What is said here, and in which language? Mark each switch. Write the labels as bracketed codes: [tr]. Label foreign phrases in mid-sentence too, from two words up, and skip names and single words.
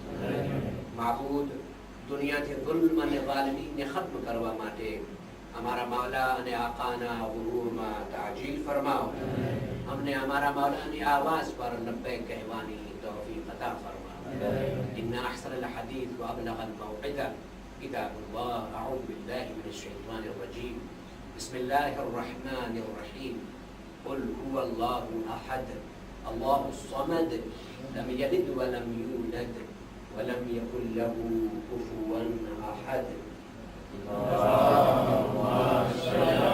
[gu] માબૂદ દુનિયાથી જુલ્મ અને ઝાલિમીને ખત્મ કરવા માટે અમારા માવલા અને આકાના ગુરુરમાં તાજીલ ફરમાવ. અમને અમારા માવલાની આવાઝ પર લબ્બૈક કહેવાની તૌફીક અતા ફરમાવ. [ar] إن أحسن الحديث وأبلغ الموعظة كتاب الله. أعوذ بالله من الشيطان الرجيم. بسم الله الرحمن الرحيم. قل هو الله أحد الله الصمد لم يلد ولم يولد ولم يكن له كفوا أحد.